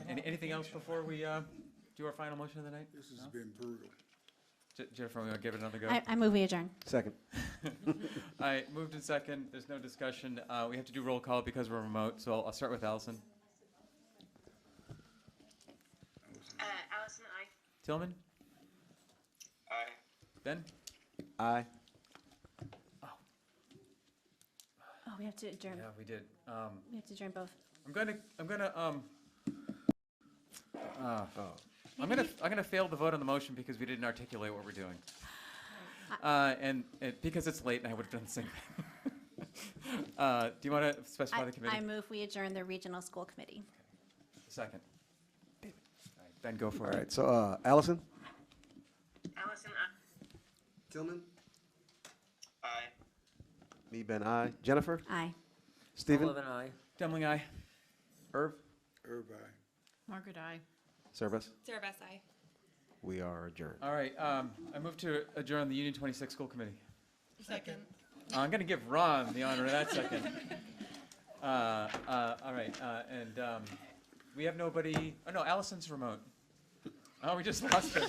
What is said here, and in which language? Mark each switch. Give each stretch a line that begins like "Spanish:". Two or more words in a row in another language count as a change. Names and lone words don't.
English: Anything else before we do our final motion of the night? This has been brutal. Jennifer, we want to give it another go? I move we adjourn. Second. All right, moved in second. There's no discussion. We have to do roll call because we're remote, so I'll start with Allison. Allison, aye. Tillman? Aye. Ben? Aye. Oh, we have to adjourn. Yeah, we did. We have to adjourn both. I'm gonna fail the vote on the motion because we didn't articulate what we're doing. And because it's late and I would have done the same thing. Do you want to specify the committee? I move we adjourn the regional school committee. Second. All right, Ben, go for All it. right, so Allison? Allison, aye. Tillman? Aye. Me, Ben, aye. Jennifer? Aye. Stephen? Sullivan, aye. Demling, aye. Irv? Irvine. Margaret, I. Service? Sarah Bess, aye. We are adjourned. All right, I move to adjourn the Union 26 School Committee. Second. I'm going to give Ron the honor of that second. All right, and we have nobody. Oh no, Allison's remote. Oh, we just lost her.